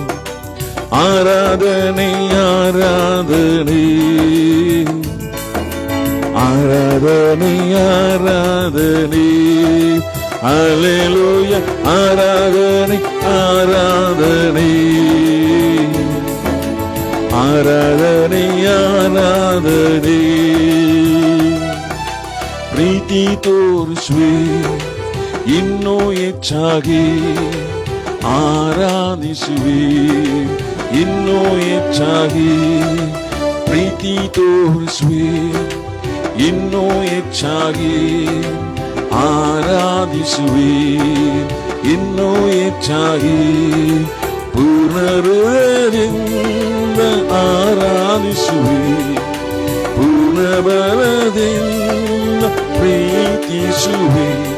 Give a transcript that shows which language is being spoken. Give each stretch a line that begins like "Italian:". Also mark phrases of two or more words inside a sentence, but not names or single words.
Tamil: ஆராதனை ஆராதனை ஆராதனை ஆராதனை அல்லேலூயா. ஆராதனை ஆராதனை ஆராதனை ஆராதனை
Kannada: ಪ್ರೀತಿ ತೋರಿಸುವೆ ಇನ್ನೂ ಹೆಚ್ಚಾಗಿ ಆರಾಧಿಸುವೆ ಇನ್ನೂ ಹೆಚ್ಚಾಗಿ ಪ್ರೀತಿ ತೋರಿಸುವೆ ಇನ್ನೂ ಹೆಚ್ಚಾಗಿ ಆರಾಧಿಸುವೆ ಇನ್ನೂ ಹೆಚ್ಚಾಗಿ ಪೂರ್ಣ ಹೃದಯದಿಂದ ಆರಾಧಿಸುವೆ ಪೂರ್ಣ ಬಲದಿಂದ ಪ್ರೀತಿಸುವೆ.